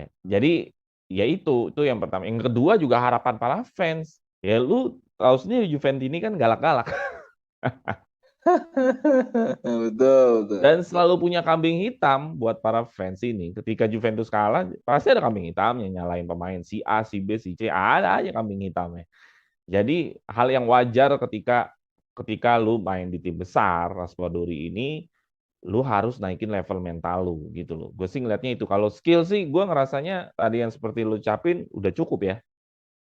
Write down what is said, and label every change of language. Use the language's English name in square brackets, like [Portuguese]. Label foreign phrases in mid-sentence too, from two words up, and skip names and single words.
[Indonesian] Jadi ya itu yang pertama. Yang kedua juga harapan para fans. Ya lu tahu sendiri Juventus ini kan galak-galak. betul. Dan selalu punya kambing hitam buat para fans ini. Ketika Juventus kalah, pasti ada kambing hitam yang nyalain pemain. Si A, si B, si C, ada aja kambing hitamnya. Jadi hal yang wajar ketika lu main di tim besar, Raspadori ini, lu harus naikin level mental lu gitu loh. Gue sih ngeliatnya itu. Kalau skill sih, gue ngerasanya tadi yang seperti lu ucapin udah cukup ya.